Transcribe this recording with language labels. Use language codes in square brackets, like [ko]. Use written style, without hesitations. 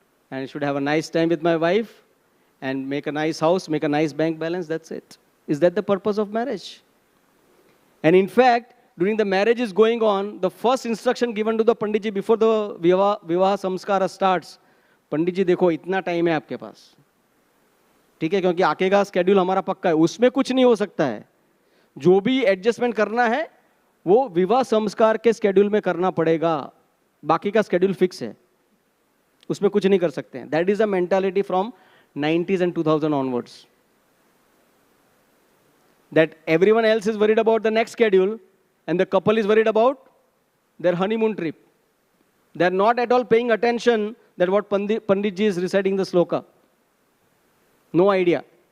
[en] And I should have a nice time with my wife and make a nice house, make a nice bank balance. That's it. Is that the purpose of marriage? And in fact, during the marriage is going on, the first instruction given to the Panditji before the Vivaha Samskara starts, Panditji, [hi] देखो इतना time है आपके पास. ठीक है, क्योंकि आगे का schedule हमारा पक्का है. उसमें कुछ नहीं हो सकता है. जो भी एडजस्टमेंट करना है, वो विवाह संस्कार के स्केड्यूल में करना पड़ेगा. बाकी का स्केड्यूल फिक्स है. उसमें कुछ नहीं कर सकते हैं. [en] That is the mentality from 90s and 2000 onwards. That everyone else is worried about the next schedule and the couple is worried about their honeymoon trip. They are not at all paying attention that what Panditji is reciting the sloka. No idea.